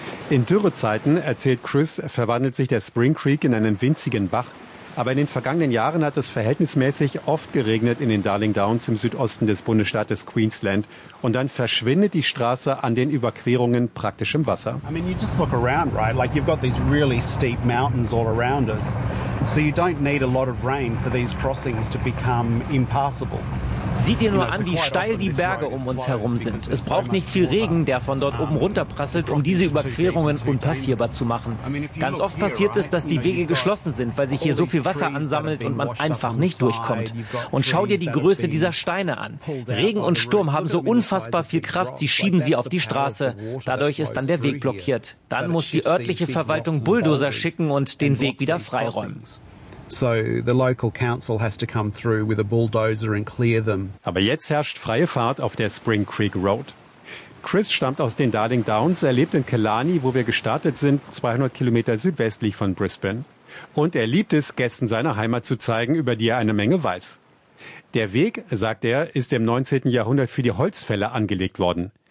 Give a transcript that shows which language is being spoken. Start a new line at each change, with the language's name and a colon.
German: In Dürrezeiten, erzählt Chris, verwandelt sich der Spring Creek in einen winzigen Bach. Aber in den vergangenen Jahren hat es verhältnismäßig oft geregnet in den Darling Downs im Südosten des Bundesstaates Queensland. Und dann verschwindet die Straße an den Überquerungen praktisch im Wasser.
English: I mean, you just look around, right? Like you've got these really steep mountains all around us. So you don't need a lot of rain for these crossings to become impassable.
German: Sieh dir nur an, wie steil die Berge um uns herum sind. Es braucht nicht viel Regen, der von dort oben runterprasselt, um diese Überquerungen unpassierbar zu machen. Ganz oft passiert es, dass die Wege geschlossen sind, weil sich hier so viel Wasser ansammelt und man einfach nicht durchkommt. Und schau dir die Größe dieser Steine an. Regen und Sturm haben so unfassbar viel Kraft, sie schieben sie auf die Straße. Dadurch ist dann der Weg blockiert. Dann muss die örtliche Verwaltung Bulldozer schicken und den Weg wieder freiräumen.
English: So the local council has to come through with a bulldozer and clear them.
German: Aber jetzt herrscht freie Fahrt auf der Spring Creek Road. Chris stammt aus den Darling Downs, er lebt in Killarney, wo wir gestartet sind, 200 Kilometer südwestlich von Brisbane. Und er liebt es, Gästen seiner Heimat zu zeigen, über die er eine Menge weiß. Der Weg, sagt er, ist im 19. Jahrhundert für die Holzfäller angelegt worden.